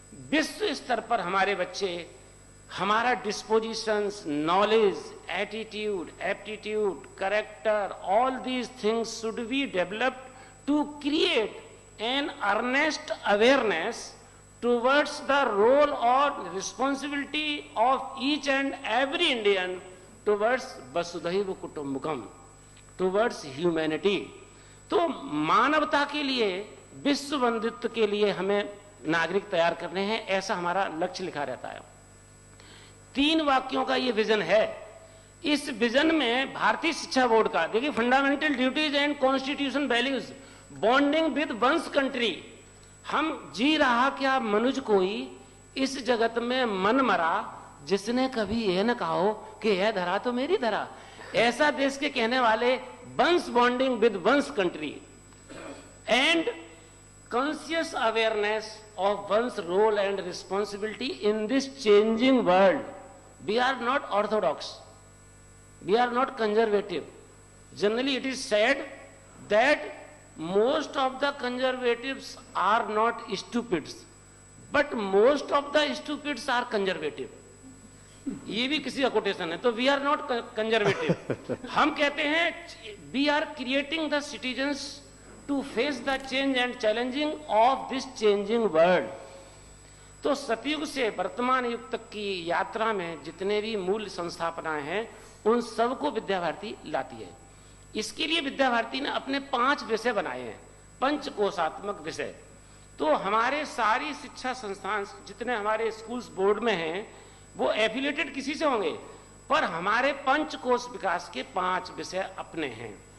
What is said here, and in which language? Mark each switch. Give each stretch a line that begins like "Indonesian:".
Hindi: विश्व स्तर पर हमारे बच्चे, हमारा
English: Dispositions, knowledge, attitude, aptitude, character, all these things should be developed to create an earnest awareness towards the role or responsibility of each and every Indian towards Vasudhaiva Kutumbakam, towards humanity.
Hindi: तो मानवता के लिए, विश्व बंधुत्व के लिए हमें नागरिक तैयार करने हैं, ऐसा हमारा लक्ष्य लिखा रहता है। 3 वाक्यों का ये विजन है। इस विजन में भारतीय शिक्षा बोर्ड का, देखिए,
English: Fundamental duties and constitution values bonding with one's country.
Hindi: हम जी रहा क्या मनुष्य कोई इस जगत में मन मरा, जिसने कभी यह न कहो कि यह धरा तो मेरी धरा, ऐसा देश के कहने वाले
English: One's bonding with one's country and conscious awareness of one's role and responsibility in this changing world. We are not orthodox. We are not conservative. Generally, it is said that most of the conservatives are not stupids, but most of the stupids are conservative.
Hindi: ये भी किसी का quotation है। तो
English: We are not conservative.
Hindi: हम कहते हैं
English: We are creating the citizens to face the change and challenging of this changing world.
Hindi: तो सतयुग से वर्तमान युग तक की यात्रा में जितने भी मूल संस्थापनाएं हैं, उन सबको विद्या भारती लाती है। इसके लिए विद्या भारती ने अपने 5 विषय बनाए हैं, पंचकोशात्मक विषय। तो हमारे सारी शिक्षा संस्थान जितने हमारे स्कूल्स बोर्ड में हैं, वो एफिलिएटेड किसी से होंगे, पर हमारे पंचकोश विकास के 5 विषय अपने हैं।